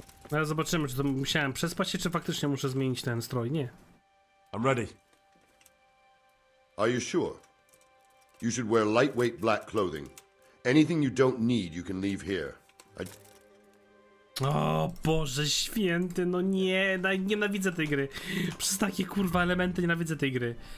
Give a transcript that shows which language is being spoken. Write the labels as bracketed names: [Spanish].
[Polish] No ale zobaczymy, czy to musiałem przespać się, czy faktycznie muszę zmienić ten strój. Nie. [English] I'm ready. Are you sure? You should wear lightweight black clothing. Anything you don't need, you can leave here. [Polish] O Boże święty, no nie, nienawidzę tej gry. Przez takie kurwa elementy nienawidzę tej gry.